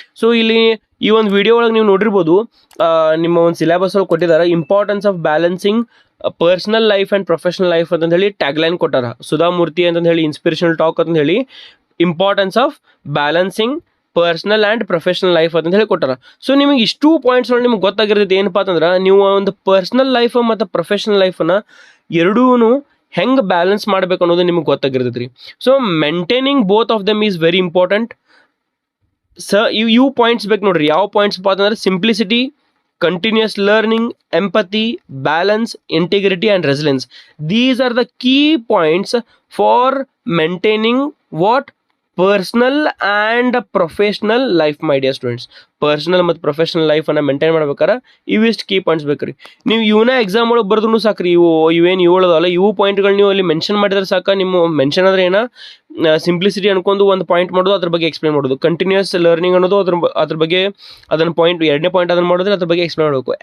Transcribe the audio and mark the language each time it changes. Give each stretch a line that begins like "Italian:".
Kannada: So ಇಲ್ಲಿ ಈ ಒಂದು ವಿಡಿಯೋ ಒಳಗೆ ನೀವು ನೋಡಿರ್ಬೋದು, ನಿಮ್ಮ ಒಂದು ಸಿಲೆಬಸ್ ಒಳಗೆ ಕೊಟ್ಟಿದ್ದಾರೆ,
English: importance of balancing personal life and professional life
Kannada: ಅಂತ ಹೇಳಿ ಟ್ಯಾಗ್ಲೈನ್ ಕೊಟ್ಟಾರ ಸುಧಾಮೂರ್ತಿ ಅಂತ ಹೇಳಿ, ಇನ್ಸ್ಪಿರೇಷನಲ್ ಟಾಕ್ ಅಂತ ಹೇಳಿ importance of balancing personal and professional life ಅಂತ ಹೇಳಿ ಕೊಟ್ಟಾರ. ಸೊ ನಿಮಗೆ ಇಷ್ಟು ಪಾಯಿಂಟ್ಸ್ಗಳು ನಿಮ್ಗೆ ಗೊತ್ತಾಗಿರ್ತೈತೆ ಏನಪ್ಪ ಅಂತಂದ್ರೆ, ನೀವು ಒಂದು ಪರ್ಸನಲ್ ಲೈಫ್ ಮತ್ತು ಪ್ರೊಫೆಷನಲ್ ಲೈಫನ್ನು ಎರಡೂ ಹೆಂಗೆ ಬ್ಯಾಲೆನ್ಸ್ ಮಾಡಬೇಕು ಅನ್ನೋದು ನಿಮಗೆ ಗೊತ್ತಾಗಿರ್ತೈತೆ ರೀ.
English: So maintaining both of them is very important.
Kannada: ಇವು ಪಾಯಿಂಟ್ಸ್ ಬೇಕು ನೋಡ್ರಿ. ಯಾವ ಪಾಯಿಂಟ್ಸ್ ಅಂತಂದ್ರೆ
English: Simplicity, continuous learning, empathy, balance, integrity, and resilience. These are the key points for maintaining what? Personal and professional life, my dear students.
Kannada: Personal ಮತ್ತು professional ಲೈಫನ್ನು maintain ಮಾಡ್ಬೇಕಾರೆ ಇವಿಷ್ಟು key points ಬೇಕ್ರಿ. ನೀವು ಇವನ್ನ ಎಕ್ಸಾಮ್ ಒಳಗೆ ಬರೆದ್ರೂ ಸಾಕ್ರಿ. ಇವೇನು ಇವುಗಳದಲ್ಲ, ಇವು ಪಾಯಿಂಟ್ಗಳು ನೀವು ಅಲ್ಲಿ ಮೆನ್ಷನ್ ಮಾಡಿದ್ರೆ ಸಾಕು. ನಿಮ್ಮ ಮೆನ್ಷನ್ ಅಂದರೆ ಏನ, ಸಿಂಪ್ಲಿಸಿಟಿ ಅನ್ಕೊಂಡು ಒಂದು ಪಾಯಿಂಟ್ ಮಾಡೋದು, ಅದ್ರ ಬಗ್ಗೆ ಎಕ್ಸ್ಪ್ಲೇನ್ ಮಾಡೋದು. ಕಂಟಿನ್ಯೂಸ್ ಲರ್ನಿಂಗ್ ಅನ್ನೋದು ಅದ್ರ ಬಗ್ಗೆ ಅದನ್ನು ಪಾಯಿಂಟ್, 2ನೇ ಪಾಯಿಂಟ್ ಅದನ್ನು ಮಾಡಿದ್ರೆ ಅದ್ರ ಬಗ್ಗೆ ಎಕ್ಸ್ಪ್ಲೇನ್ ಮಾಡಬೇಕು.